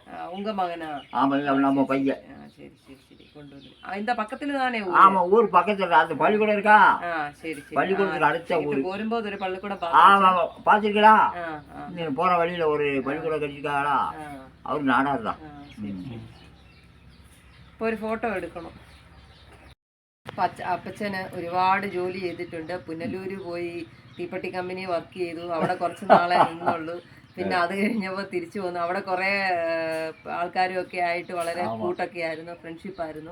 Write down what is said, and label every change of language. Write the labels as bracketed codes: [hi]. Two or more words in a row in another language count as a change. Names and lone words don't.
[ta] உங்க மகனா? ஆமா, நம்ம பையன். சரி சரி சரி. கொண்டு வந்து இந்த பக்கத்துல தானே? ஆமா, ஊர் பக்கத்துல அந்த பள்ளிக்கூடம் இருக்கா. சரி சரி. பள்ளிக்கூடத்துக்கு அடுத்த ஊர். வரும்போது ஒரு பள்ளிக்கூடம் ஆமா பாத்துருக்கீங்களா? நீங்க போற வழியில ஒரு பள்ளிக்கூடம் கட்டிருக்காங்களா? அவரு நாடார் தான். [ml] ഒരു ഫോട്ടോ എടുക്കണം. അപ്പച്ചന് ഒരുപാട് ജോലി ചെയ്തിട്ടുണ്ട്. പുനലൂര് പോയി തീപ്പെട്ടി കമ്പനി വർക്ക് ചെയ്തു. അവിടെ കുറച്ച് നാളെ നിന്നുള്ളൂ. പിന്നെ അത് കഴിഞ്ഞപ്പോൾ തിരിച്ചു വന്നു. അവിടെ കുറേ ആൾക്കാരും ഒക്കെ ആയിട്ട് വളരെ കൂട്ടൊക്കെ ആയിരുന്നു, ഫ്രണ്ട്ഷിപ്പായിരുന്നു.